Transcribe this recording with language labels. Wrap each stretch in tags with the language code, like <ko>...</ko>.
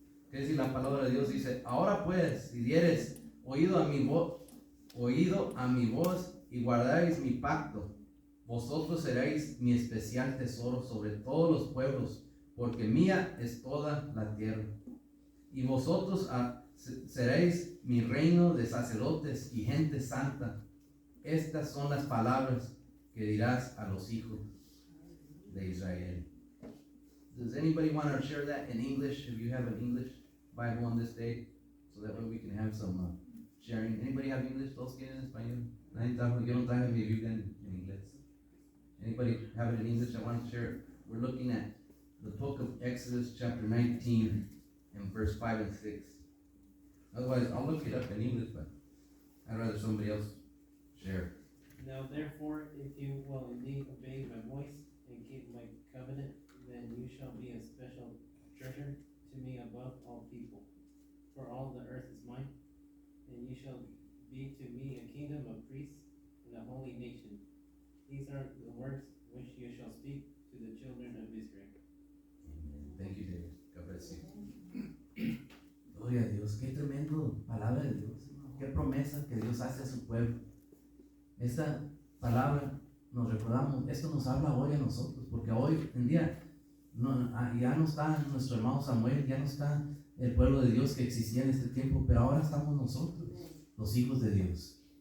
<es>Que si la palabra de Dios dice: ahora pues, si dieres oído a mi voz y guardaréis mi pacto, vosotros seréis mi especial tesoro sobre todos los pueblos, porque mía es toda la tierra. Y vosotros seréis mi reino de sacerdotes y gente santa. Estas son las palabras que dirás a los hijos de Israel.</es> <en>Does anybody want to share that in English, if you have an English Bible on this day, so that way we can have some sharing? Anybody have English?</en> <es>¿Todos tienen español? Yo no traigo mi Biblia en inglés.</es> <en>Anybody have it in English? I want to share it. We're looking at the book of Exodus chapter 19 and verse 5 and 6. Otherwise, I'll look it up in English, but I'd rather somebody else share. Now therefore, if you will indeed obey my voice and keep my covenant, then you shall be a special treasure to me above all people. For all the earth is mine, and you shall be to me a kingdom of priests and a holy nation. These are the words which you shall speak to the children of Israel. Amen. Thank you, David. God bless you.</en> <es>Gloria a Dios, qué tremendo palabra de Dios, qué promesa que Dios hace a su pueblo. Esta palabra nos recordamos, esto nos habla hoy a nosotros, porque hoy en día ya no está nuestro hermano Samuel, ya no está el pueblo de Dios que existía en este tiempo, pero ahora estamos nosotros, los hijos de Dios.</es>